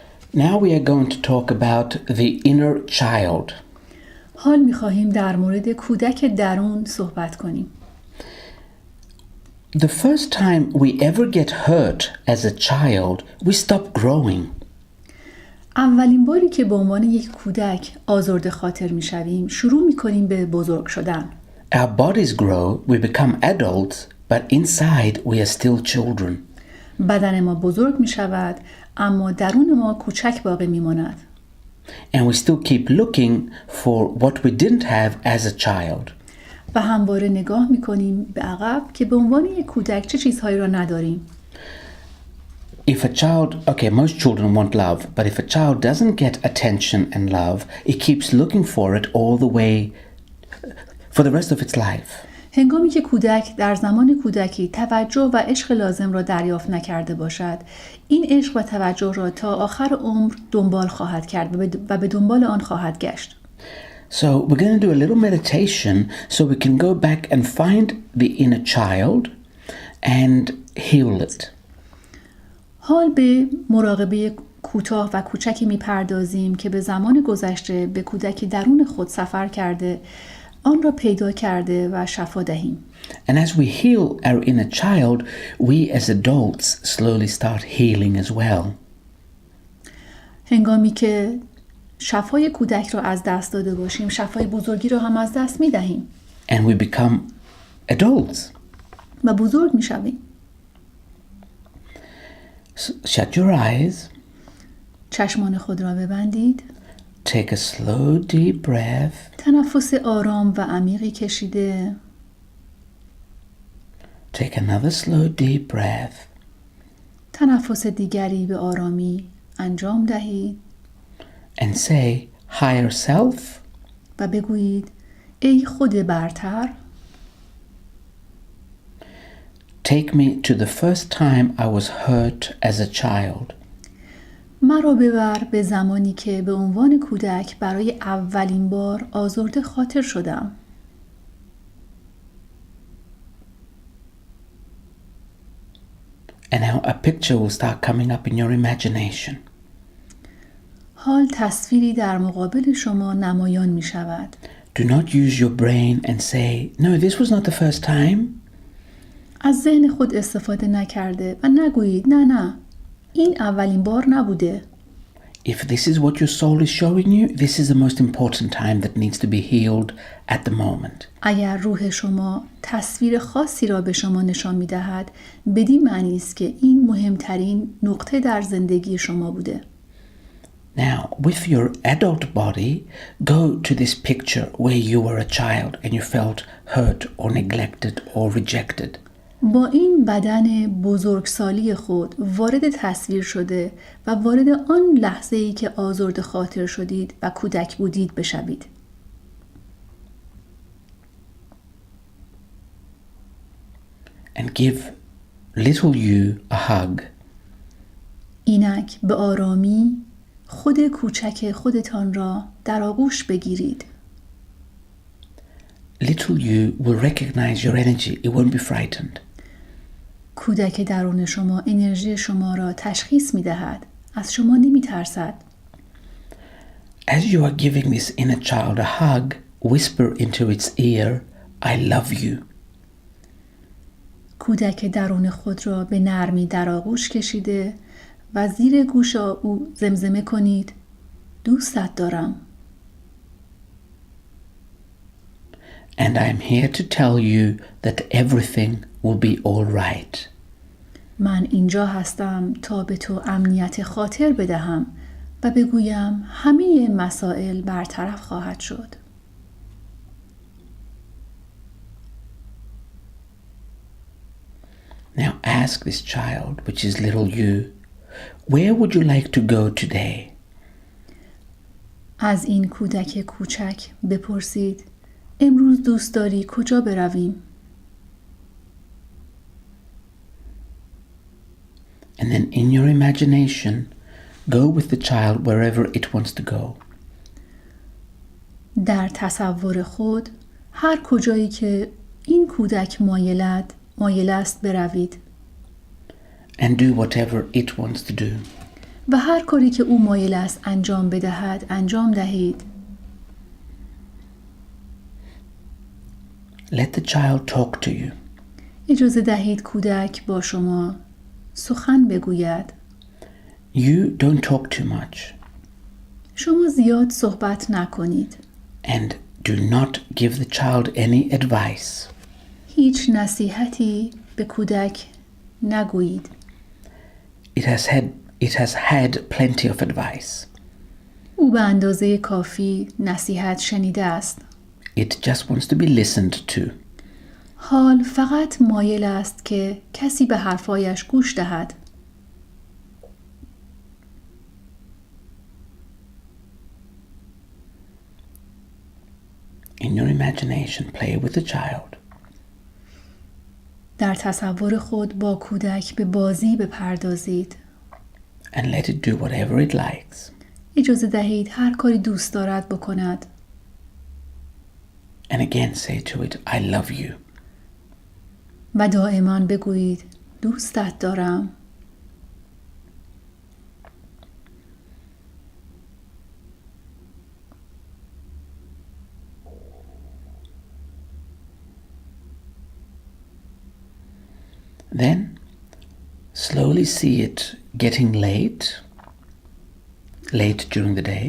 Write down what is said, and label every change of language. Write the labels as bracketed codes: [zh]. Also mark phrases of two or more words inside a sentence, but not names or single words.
[en] Now we are going to talk about the inner child. [fa] حال می‌خواهیم در مورد کودک درون صحبت کنیم. [en] The first time we ever get hurt as a child, we stop growing. [fa] اولین باری که به عنوان یک کودک آزرده خاطر می‌شویم، شروع می‌کنیم به بزرگ شدن. [en] Our bodies grow, we become adults, but inside we are still children. [fa] بدن ما بزرگ می‌شود، اما درون ما کوچک باقی می‌ماند. [en] And we still keep looking for what we didn't have as a child. [fa] و همواره نگاه می‌کنیم به عقب که به عنوان یک کودک چه چیزهایی را نداریم. [en] If a child, okay, most children want love, but if a child doesn't get attention and love, it keeps looking for it all the way for the rest of its life. [fa] هنگامی که کودک در زمان کودکی توجه و عشق لازم را دریافت نکرده باشد، این عشق و توجه را تا آخر عمر دنبال خواهد کرد و به دنبال آن خواهد گشت. [en] So we're going to do a little meditation so we can go back and find the inner child and heal it. [fa] حال به مراقبه کوتاه و کوچکی می‌پردازیم که به زمان گذشته به کودک درون خود سفر کرده، آن را پیدا کرده و شفا دهیم. [en] And as we heal our inner child, we as adults slowly start healing as well. [fa] هنگامی که شفای کودک را از دست داده باشیم، شفای بزرگی را هم از دست می‌دهیم. [en] And we become adults. [fa] و بزرگ می‌شویم. [en] Shut your eyes. [fa] چشمان خود را ببندید. [en] Take a slow, deep breath. [fa] تنفس آرام و عمیقی کشیده. [en] Take another slow, deep breath. [fa] تنفس دیگری به آرامی انجام دهید. [en] And say, higher self. [fa] و بگویید ای خود برتر. [en] Take me to the first time I was hurt as a child. [fa] مرا ببر به زمانی که به عنوان کودک برای اولین بار آزرده خاطر شدم. [en] And now a picture will start coming up in your imagination. [fa] حال تصویری در مقابل شما نمایان می شود. [en] Do not use your brain and say, no, this was not the first time. [fa] از ذهن خود استفاده نکرده و نگویید نه این اولین بار نبوده. [en] If this is what your soul is showing you, this is the most important time that needs to be healed at the moment. [fa] اگر روح شما تصویر خاصی را به شما نشان می دهد، بدین معنی است که این مهمترین نقطه در زندگی شما بوده. [en] Now, with your adult body, go to this picture where you were a child and you felt hurt or neglected or rejected. [fa] با این بدن بزرگسالی خود وارد تصویر شده و وارد آن لحظه‌ای که آزرده خاطر شدید و کودک بودید بشوید. [en] And give little you a hug. [fa] اینک به آرامی خود کوچک خودتان را در آغوش بگیرید. [en] Little you will recognize your energy. It won't be frightened. [fa] کودک درون شما انرژی شما را تشخیص می دهد. از شما نمی ترسد. [en] As you are giving this inner child a hug, whisper into its ear, I love you. [fa] کودک درون خود را به نرمی در آغوش کشیده و زیر گوش او زمزمه کنید دوستت دارم. [en] And I'm here to tell you that everything will be all right. [fa] من اینجا هستم تا به تو امنیت خاطر بدهم و بگویم همه مسائل برطرف خواهد شد. [en] Now ask this child, which is little you, where would you like to go today? [fa] از این کودک کوچک بپرسید امروز دوست داری کجا برویم؟ [en] And then in your imagination, go with the child wherever it wants to go. [fa] در تصور خود هر کجایی که این کودک مایل است بروید. [en] And do whatever it wants to do. [fa] و هر کاری که او مایل است انجام بدهد انجام دهید. [en] Let the child talk to you. [fa] اجازه دهید کودک با شما سخن بگوید. [en] You don't talk too much. [fa] شما زیاد صحبت نکنید. [en] And do not give the child any advice. [fa] هیچ نصیحتی به کودک نگویید. [en] It has had plenty of advice. [fa] او به اندازه کافی نصیحت شنیده است. [en] It just wants to be listened to. [fa] حال فقط مایل است که کسی به حرفایش گوش دهد. [en] In your imagination, play with the child. [fa] در تصور خود با کودک به بازی بپردازید. [en] And let it do whatever it likes. [fa] اجازه دهید هر کاری دوست دارد بکند. [en] And again say to it, I love you. [fa] و دائما بگویید دوستت دارم. [en] Then slowly see it getting late during the day.